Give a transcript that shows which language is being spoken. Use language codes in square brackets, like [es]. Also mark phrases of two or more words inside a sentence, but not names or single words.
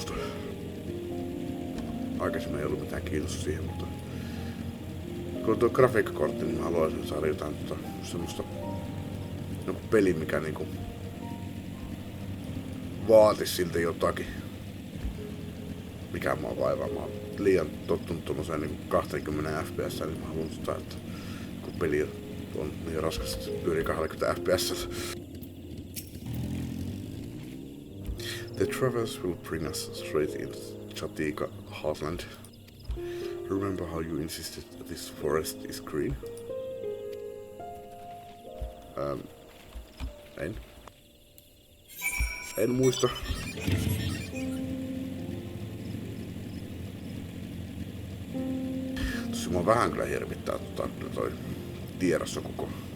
[fi] Aikaisemmin ei ollut mitään kiinnostusta siihen, mutta kun on tuo grafiikkakortti, niin mä haluaisin saada jotain semmoista joku peli, mikä niinku vaatis siltä jotakin. Mikä mua vaivaa. Mä oon liian tottunut tuollaiseen niinku 20 fps, niin mä haluan sitä, että kun peli on niin raskas, että pyörii 20 fps. [en] The traverse will bring us straight into Chatika Heartland. Remember how you insisted this forest is green? [fi] En muista. Tosi mua vähän kyllä hirvittää toi tiedossa koko.